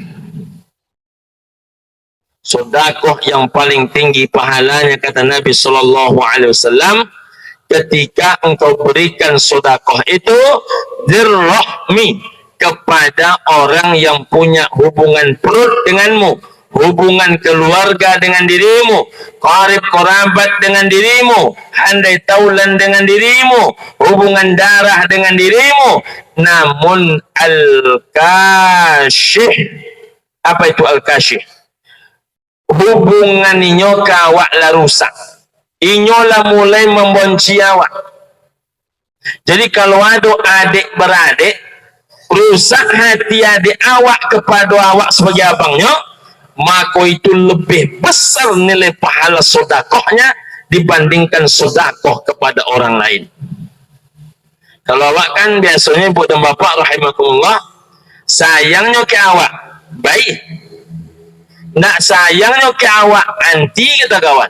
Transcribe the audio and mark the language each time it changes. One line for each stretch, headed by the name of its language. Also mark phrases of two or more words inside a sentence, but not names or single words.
Indonesian: Sedekah yang paling tinggi pahalanya kata Nabi sallallahu alaihi wasallam ketika engkau berikan sedekah itu dzirrahmi kepada orang yang punya hubungan perut denganmu, hubungan keluarga dengan dirimu, qarib kerabat dengan dirimu, handai taulan dengan dirimu, hubungan darah dengan dirimu. Namun al-kashih, apa itu al-kashih?
Minangkabau: Hubungan inyo kawak la rusak, inyo lah mulai membenci awak.
Indonesian: Jadi kalau ada adik-beradik rusak hati adik awak kepada awak sebagai abangnya, maka itu lebih besar nilai pahala sedekahnya dibandingkan sedekah kepada orang lain. Kalau awak kan biasanya ibu dan bapak rahimakumullah sayangnya ke awak baik, nak sayangnya ke awak anti kita kawan.